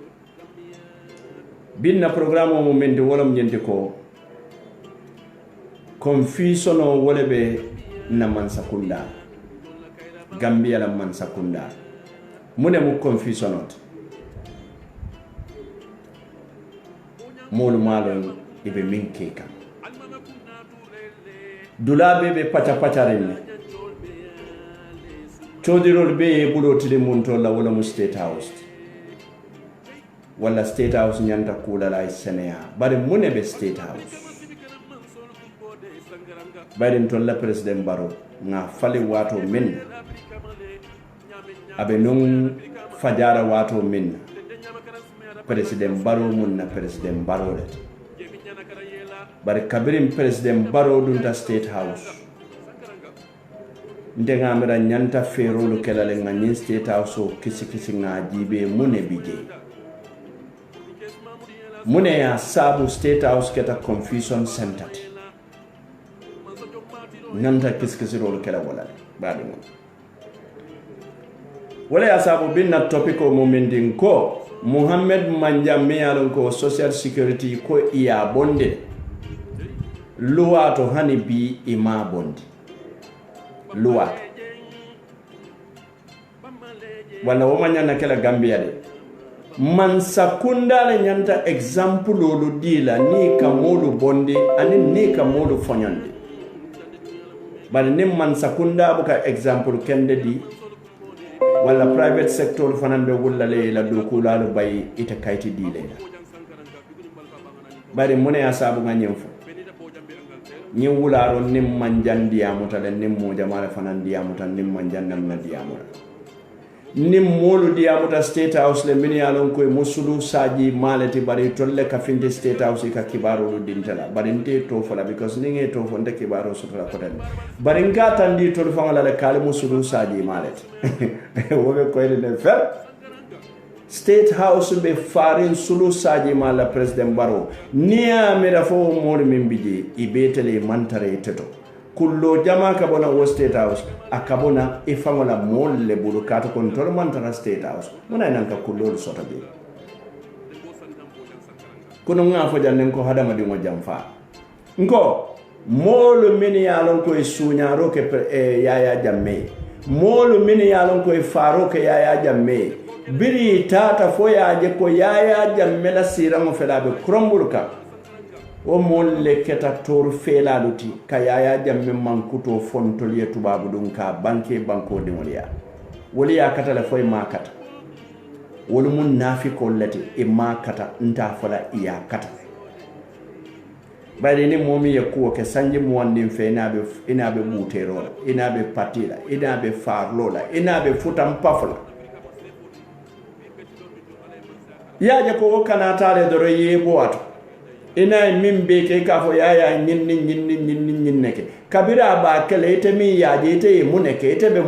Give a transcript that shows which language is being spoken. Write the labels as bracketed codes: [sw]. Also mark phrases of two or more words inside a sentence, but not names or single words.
[man] binna programme mo men de wolom nyende ko confusion o wolebe na Mansakunda Gambia la Mansakunda mune mu confusion ot molu malon ibe min keka dulabe be pacha chodirol be bulotile munto la wala mu state house wala state house nyanta kula la Senea bari mune be state house bari tolla president Barrow nga fali wato min abe non fajara wato min president Barrow mun na president Barrow le bari kabirim president Barrow dunta state house ndenga mera nyanta ferolu kelale nga nyin state house o kisi nga jibe mune bije mune ya sabu state house keta [en] confusion center [man] nanta kisi rolu kelale wala badi mo wala ya sabu binna topic o momendin ko Muhammad Manjame yalon ko [en] social security [man] ko iya bonde luwa to hani bi ima bondi luwa wala wo manyana kala Gambia de Mansakunda le nyanta example lolu dila ni kamolu bondi ani ni kamolu fonyande bali ni Mansakunda buka example kende di wala [en] private sector [man] fanambe wulla le la dokula lu bay ita kayti dile bari mune asabu nga nyemfu nyi wularo nim manjandi amuta le nim mo jamala fanandi amuta nim manjandam na diamuta nim molu diamuta state house le min yalon koy musulu saji malati bari tolle ka finde state house ka kibaro lu dintala bari nte to fola because ninge to fonde kibaro sotola kotan bari ngata ndi to fangala le kale musulu saji malati wobe koy le fer state house be farin sulu saji mala president Barrow niya mera fo mori min bije ibetele mantare teto kullo jama ka bona wo state house akabona ifangola molle bulu kato kontrol mantara state house mona nanka kullo sota be kuno nga fo jannen ko hadama di mo jamfa nko molu min yalon ko sunyaro ke yaya jamme molu min yalon ko faro ke yaya jamme biri tata foyaje ko yaya jammela sirango felabe krombuluka o molle keta tor felaluti ka yaya jamme mankuto fontoliye tubabu dun ka banke banko de woliya kata la foy makata wol mun nafi ko lati e makata nta fola iya kata bayde ni momi ye ko ke sanje mo wandin fe inabe butero inabe patila inabe farlola inabe futam pafla yaje ko kana tare doro yebo ato ina min be ke ka fo yaya nyin neke kabira ba kele ite mi yaje ite muneke ite be